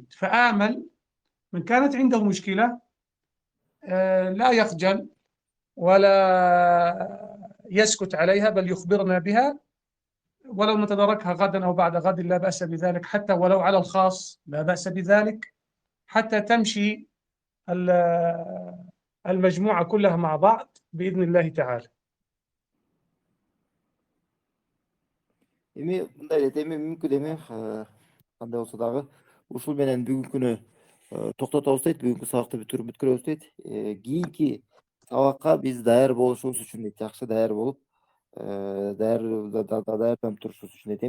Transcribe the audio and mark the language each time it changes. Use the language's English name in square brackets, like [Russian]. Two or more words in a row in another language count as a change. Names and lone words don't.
[Arabic] فآمل من كانت عنده مشكلة لا يخجل ولا يسكت عليها، بل يخبرنا بها، ولو نتداركها غدا أو بعد غد لا بأس بذلك، حتى ولو على الخاص لا بأس بذلك، حتى تمشي المجموعة كلها مع بعض بإذن الله تعالى. [Kyrgyz] Эми мындай эле эми мүмкүн эми кандай болсо дагы ушул менен бүгүнкүнү токтотобуз дейт. Бүгүнкү сабакты бүткүрөбүз дейт. Кийинки сабакка биз даяр болушубуз үчүн дейт. Жакшы даяр болуп, даярданып турушубуз үчүн дейт.